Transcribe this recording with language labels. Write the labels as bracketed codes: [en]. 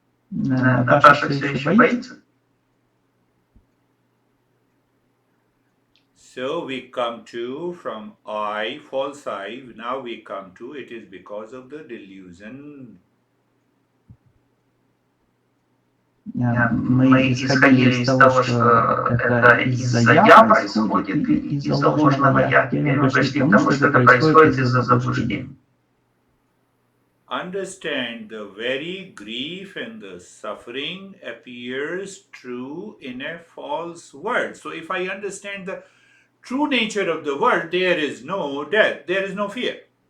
[ru] Наташа все еще боится. [en] So we come to from I, false I, now we come to it is because of the delusion. [ru] Мы исходили из того, что это из-за «я» происходит, из-за ложного «я». Теперь мы пришли к тому, что это происходит из-за заблуждения. [en] Understand the very grief and the suffering appears true in a false world. So if I understand the true nature of the world, there is no death, there is no fear.